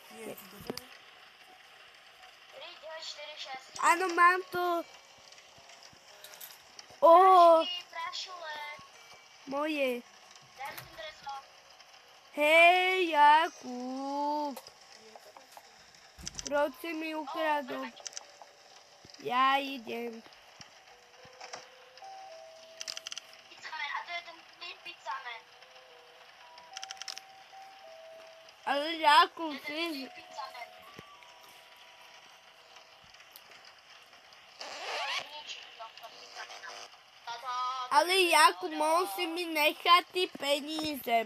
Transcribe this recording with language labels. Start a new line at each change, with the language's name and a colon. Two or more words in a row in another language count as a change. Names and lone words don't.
Slovak: 3946. Áno, mám to. Prašule. Moje. Daj mi ten trezor. Hej, Jakub. Proč si mi ukradol? Ja idem. Pizzaman, a to je ten pizzaman. Ale Jakub, To je ten ty... pizzaman. Ale Jakub, mohol si mi nechať ty peníze.